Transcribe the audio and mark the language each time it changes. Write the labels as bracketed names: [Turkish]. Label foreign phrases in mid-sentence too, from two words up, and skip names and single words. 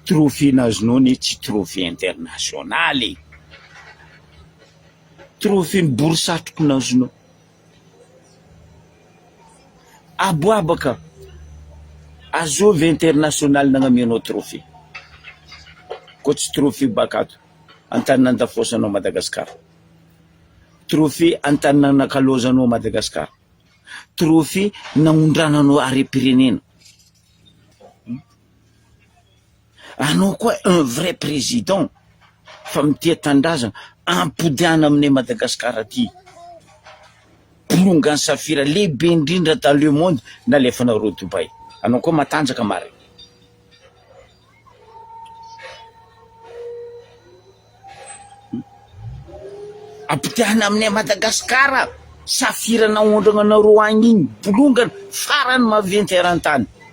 [Malagasy] trophée nazonao ny tsy trophée internationaly, trophée ny borisatroko nazonao aboabaka azovy international nagnamianao trophée ko tsy trophée bakato antanin'Andafosanao Madagasikara, trophée antanin'Anakalozanao Madagasikara, trophée nagnondrananao are-pirenena. Anao koa [French] un vrai président [Malagasy] fa mitia tandrazana ampodiana aminay Madagasikara ty, bolongany safira lehibe indrindra [French] dans le monde [Malagasy] nalefanareo Dubai. Anao koa matanjaka mare. Ampodiana aminay Madagasikara, safira naondrana anareo agny igny, bolongany farany maventy eran-tany.